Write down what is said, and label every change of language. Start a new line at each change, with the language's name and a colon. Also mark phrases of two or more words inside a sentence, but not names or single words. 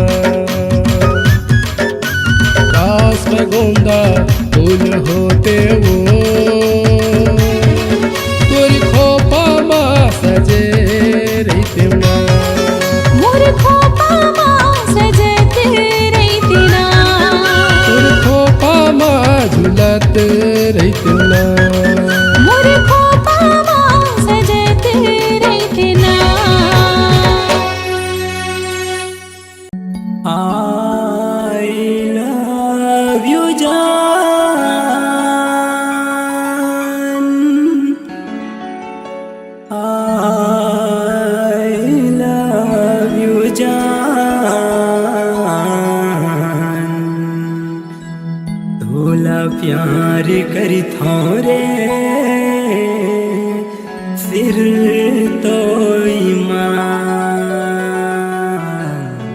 Chhattisgarhi: काश में गोंदा फूल होते वो तोर खोपा मा सजे रहते ना। मोर खोपामा सजत रहते ना। तोर खोपा मा झूलत रहते ना। मोर खोपामा सजत रहते ना।
English: I love you जान। I love you जान।
Chhattisgarhi: तोला प्यार करी थोरे फिर तो ईमान।